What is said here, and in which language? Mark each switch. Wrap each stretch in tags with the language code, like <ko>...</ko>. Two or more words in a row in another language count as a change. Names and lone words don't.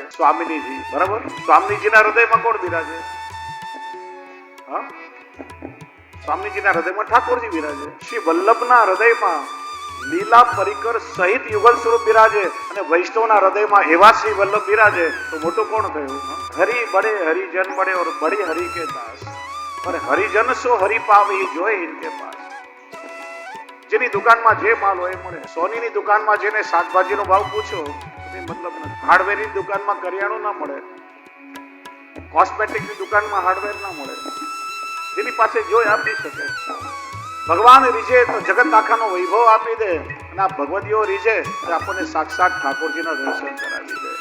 <gu>સ્વામિનીજી. બરાબર. સ્વામીજીના હૃદયમાં કોણ બિરાજે? સ્વામીજીના હૃદયમાં ઠાકોરજી બિરાજે. શ્રી વલ્લભના હૃદયમાં લીલા પરિકર સહિત યુગલ સ્વરૂપ બિરાજે અને વૈષ્ણવના હૃદયમાં એવા શ્રી વલ્લભ બિરાજે તો મોટું કોણ થયું?</gu> <hi>हरि बड़े हरिजन बड़े और बड़े हरि के दास, पर हरिजन सो हरि पावे જોए इनके पास.</hi> <gu>જેની દુકાનમાં જે માલ હોય મળે. સોનીની દુકાનમાં જેને શાકભાજીનો ભાવ પૂછો એ મતલબ નથી. હાર્ડવેરની દુકાનમાં કરિયાણું ના મળે, કોસ્મેટિકની દુકાનમાં હાર્ડવેર ના મળે. જેની પાસે જોઈ આપી શકે. ભગવાન રીજે તો જગત આખાનો વૈભવ આપી દે, અને આ ભગવદીઓ રીજે તો આપણને સાક્ષાત ઠાકોરજીના દર્શન કરાવી દે.</gu>